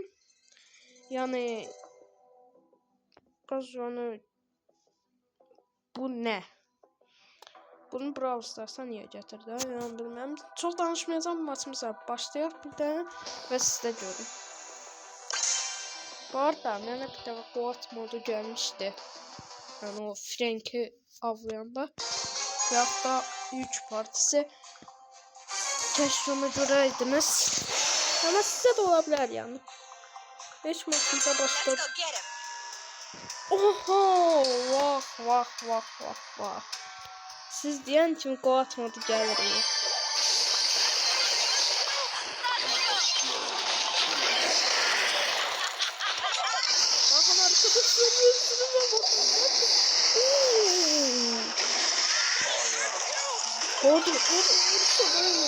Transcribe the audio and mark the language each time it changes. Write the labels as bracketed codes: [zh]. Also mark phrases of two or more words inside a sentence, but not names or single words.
[tr] Yani yani bu ne? Bunu Brawl Stars'a niye getirdi? Yani bilmem. Çok danışmayacağım, maçımıza başlayalım bir tane ve sizde görün. [az] Bu arada mənə bir dəfə Goat modu gəlmişdi. Yəni o Frank'i avlayanda. Və yaxud da yük partisi. Keşke onu görəydiniz. Ama sizə də ola bilər yəni. 5 maçımıza başladı. Oho! Vah. Siz deyən kimi Goat modu gəlir. Hadi vursalayalım.